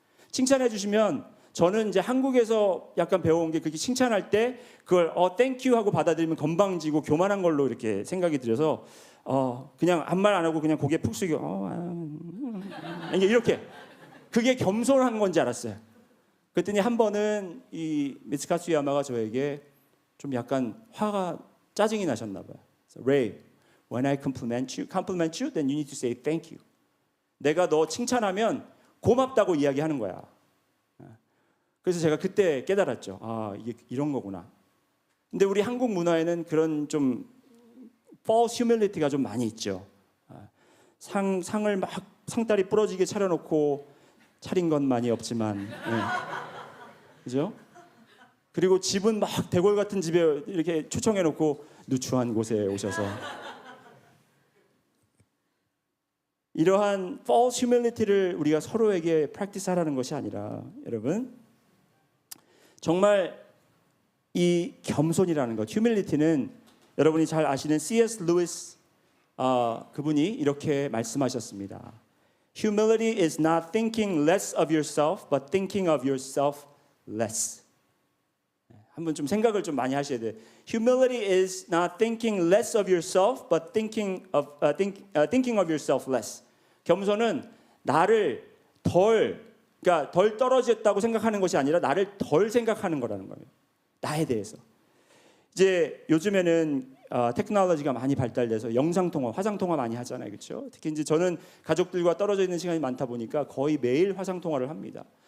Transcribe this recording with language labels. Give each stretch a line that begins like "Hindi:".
Korean: 칭찬해 주시면 저는 이제 한국에서 약간 배워온 게 그렇게 칭찬할 때 그걸
English: thank you
Korean: 하고 받아들이면 건방지고 교만한 걸로 이렇게 생각이 들어서 그냥 아무 말 안 하고 그냥 고개 푹 숙이고 이렇게 그게 겸손한 건지 알았어요. 그랬더니 한 번은 이 미츠카츠 야마가 저에게 좀 약간 짜증이 나셨나 봐요.
English: Ray, when I compliment you, then you need to say thank you.
Korean: 내가 너 칭찬하면 고맙다고 이야기하는 거야. 그래서 제가 그때 깨달았죠. 이게 이런 거구나. 근데 우리 한국 문화에는 그런 좀
English: false humility
Korean: 가 좀 많이 있죠. 상을 막 상다리 부러지게 차려놓고 차린 건 많이 없지만, 그죠? 그리고 집은 막 대궐 같은 집에 이렇게 초청해놓고 누추한 곳에 오셔서 이러한
English: false humility
Korean: 를 우리가 서로에게 practice하라는 것이 아니라 여러분. 정말 이 겸손이라는 것, humility는 여러분이 잘 아시는 C.S. 루이스 그분이 이렇게 말씀하셨습니다.
English: Humility is not thinking less of yourself, but thinking of yourself less.
Korean: 한번 좀 생각을 좀 많이 하셔야 돼요.
English: Humility is not thinking less of yourself, but thinking of yourself less.
Korean: 겸손은 나를 그러니까 덜 떨어졌다고 생각하는 것이 아니라 나를 덜 생각하는 거라는 거예요. 나에 대해서. 이제 요즘에는 테크놀로지가 많이 발달돼서 영상통화, 화상통화 많이 하잖아요. 그렇죠? 특히 이제 저는 가족들과 떨어져 있는 시간이 많다 보니까 거의 매일 화상통화를 합니다.